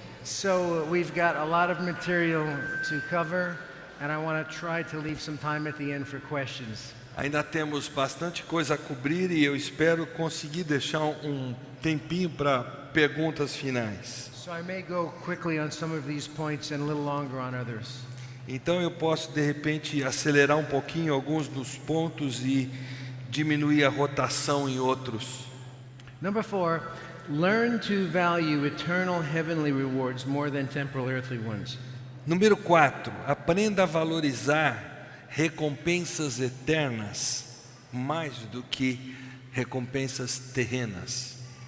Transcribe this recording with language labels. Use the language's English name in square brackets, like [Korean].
[English] So we've got a lot of material to cover, and I want to try to leave some time at the end for questions. [Portuguese] Ainda temos bastante coisa a cobrir e eu espero conseguir deixar tempinho para perguntas finais. [English] So I may go quickly on some of these points and a little longer on others. [Portuguese] Então eu posso de repente acelerar um pouquinho alguns dos pontos e diminuir a rotação em outros. [English] Number 4, learn to value eternal heavenly rewards more than temporal earthly ones. [Portuguese] Número 4, aprenda a valorizar recompensas eternas mais do que recompensas terrenas.